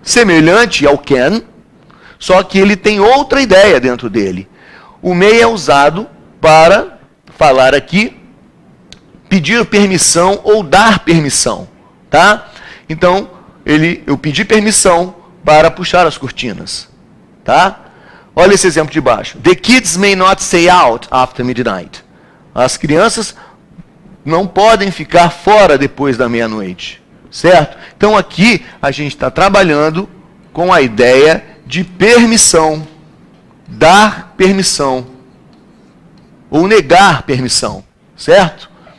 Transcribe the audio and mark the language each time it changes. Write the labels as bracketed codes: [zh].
[pt] Semelhante ao can, só que ele tem outra ideia dentro dele. O may é usado para falar aqui pedir permissão ou dar permissão, tá? Então, eu pedi permissão para puxar as cortinas, tá? Olha esse exemplo de baixo. [en] The kids may not stay out after midnight. [pt] As crianças não podem ficar fora depois da meia-noite, certo? Então, aqui a gente está trabalhando com a ideia de permissão, dar permissão ou negar permissão, certo?